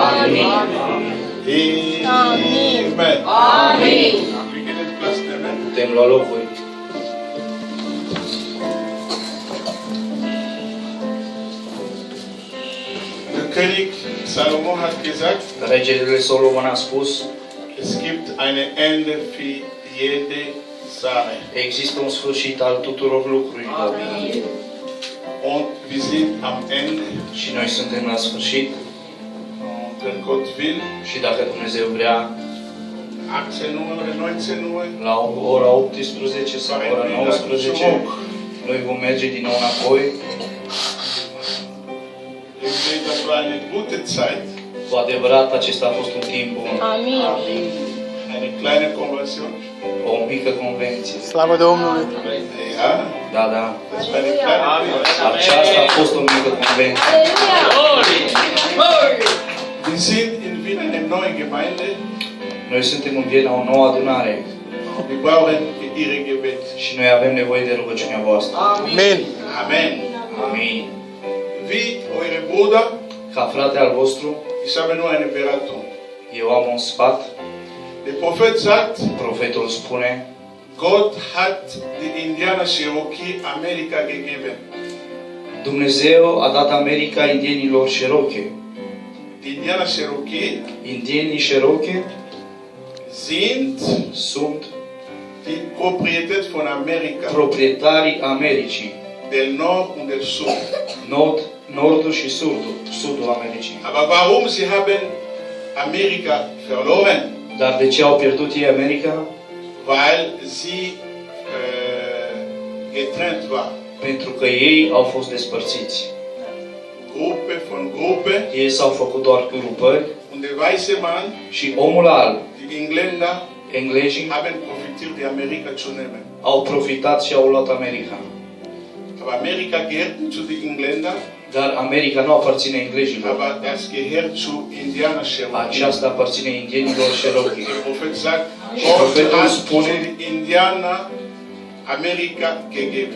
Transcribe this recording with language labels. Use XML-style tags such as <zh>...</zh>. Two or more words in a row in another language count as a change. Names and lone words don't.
<ro>Amin.</ro> <de>Amen.</de> <ro>Amin. Putem lua locuri.</ro> <de>Der König Salomo hat gesagt,</de> <ro>Regele Solomon a spus,</ro> <de>es gibt eine Ende für jede Sache.</de> <ro>există un sfârșit al tuturor lucrurilor.</ro> <de>Und wir sind am Ende.</de> <ro>Și noi suntem la sfârșit.</ro> <de>Und wenn Gott will,</de> <ro>Și dacă Dumnezeu vrea,</ro> <de>18 Uhr oder 19 Uhr,</de> <ro>la ora 18 sau ora 19, noi vom merge din nou înapoi.</ro> <de>ich sehe, das war eine gute Zeit.</de> <ro>Cu adevărat, acesta a fost un timp bun. Amin.</ro> <de>Eine kleine Konversion.</de> <ro>O mică convenție. Slavă Domnului!</ro> <de>Ja,</de> <ro>Da, da.</ro> <de>das war eine kleine Konversion.</de> <ro>Aceasta a fost o mică convenție.</ro> <de>Wir sind in Wien eine neue Gemeinde.</de> <ro>Noi suntem în Viena o nouă adunare</ro> <de>Wir brauchen Ihre Gebet.</de> <ro>și noi avem nevoie de rugăciunea voastră. Amin!</ro> <de>Amen.</de> <ro>Amin.</ro> <de>Wie eure Bruder,</de> <ro>Ca frate al vostru,</ro> <de>ich habe nur eine Beratung.</de> <ro>eu am un sfat.</ro> <de>Der Prophet sagt,</de> <ro>Profetul spune,</ro> <de>Gott hat die Indianer Cherokee Amerika gegeben.</de> <ro>Dumnezeu a dat America indienilor Cherokee.</ro> <de>Die Indianer Cherokee</de> <ro>Indienii Cherokee</ro> <de>sind</de> <ro>sunt</ro> <de>die Proprietät von Amerika,</de> <ro>proprietarii Americii.</ro> <it>del Nord und del Sud.</it> <ro>Nordul și sudul Americii.</ro> <de>Aber warum sie haben Amerika verloren?</de> <ro>Dar de ce au pierdut ei America?</ro> <de>Weil sie getrennt war.</de> <ro>Pentru că ei au fost despărțiți.</ro> <de>Gruppe von Gruppe.</de> <ro>Ei s-au făcut doar grupări</ro> <de>Und der weiße Mann,</de> <ro>și omul alb,</ro> <de>die Engländer,</de> <ro>englezii,</ro> <de>haben profitiert, die Amerika zu nehmen.</de> <ro>au profitat și au luat America.</ro> <de>Aber Amerika gehört nicht zu den Engländern,</de> <ro>Dar America nu aparține englezilor.</ro> <de>aber das gehört zu Indianer Cherokee.</de> <ro>Aceasta aparține indienilor Cherokee.</ro> <de>Der Prophet sagt,</de> <ro>Și</ro> <de>Gott</de> <ro>profetul</ro> <de>hat</de> <ro>spune,</ro> <de>den Indianer Amerika gegeben.</de>